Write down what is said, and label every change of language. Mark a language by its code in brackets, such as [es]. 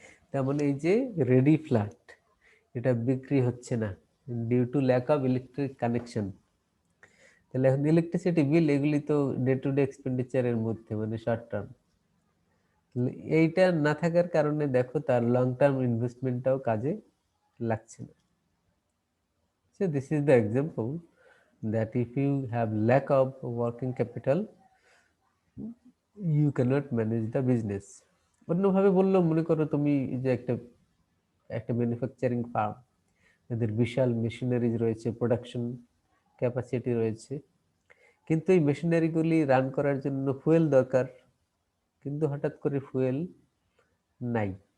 [bn] তার মানে এই যে রেডি ফ্ল্যাট, এটা বিক্রি হচ্ছে না due to lack of electric connection. তাহলে এখন ইলেকট্রিসিটি বিল এগুলি তো ডে টু ডে এক্সপেন্ডিচারের মধ্যে, মানে শর্ট টার্ম। এইটা না থাকার কারণে দেখো তার লং টার্ম ইনভেস্টমেন্টটাও কাজে লাগছে না। [en] So this is the example that if you have lack of working capital, you cannot manage the business. [bn] অন্যভাবে বললো, মনে করো তুমি যে একটা একটা ম্যানুফ্যাকচারিং ফার্ম, এদের বিশাল মেশিনারিজ রয়েছে, প্রোডাকশন ক্যাপাসিটি রয়েছে, কিন্তু এই মেশিনারিগুলি রান করার জন্য ফুয়েল দরকার, কিন্তু হঠাৎ করে ফুয়েল নাই।